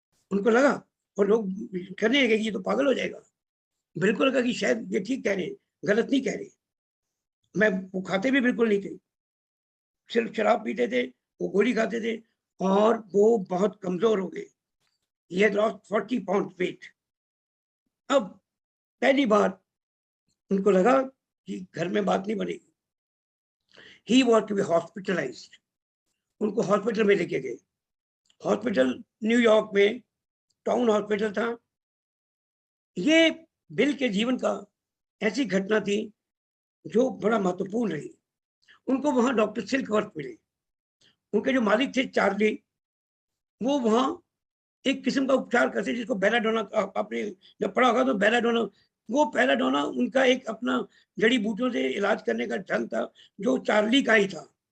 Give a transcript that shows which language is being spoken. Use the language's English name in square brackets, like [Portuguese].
[Hindi] उनको लगा, और लोग कहने लगे कि ये तो पागल हो जाएगा। बिल्कुल लगा कि शायद ये ठीक कह रहे हैं, गलत नहीं कह रहे। मैं वो खाते भी बिल्कुल नहीं थे, सिर्फ शराब पीते थे, वो गोली खाते थे, और वो बहुत कमजोर हो गए। [English] He had lost 40 pounds weight. [Hindi] अब पहली बार उनको लगा कि घर में बात नहीं बनेगी। [English] He was to be hospitalized. [Hindi] उनको हॉस्पिटल में लेके गए। हॉस्पिटल न्यूयॉर्क में टाउन हॉस्पिटल था। ये बिल के जीवन का ऐसी घटना थी जो बड़ा महत्वपूर्ण रही। उनको वहां डॉक्टर सिल्कवर्थ मिले। उनके जो मालिक थे चार्ली, वो वहां एक किस्म का उपचार करते जिसको बेलाडोना, आपने जब पढ़ा होगा तो बेलाडोना, वो बेलाडोना उनका एक अपना जड़ी बूटियों से इलाज करने का ढंग था, जो चार्ली का ही था।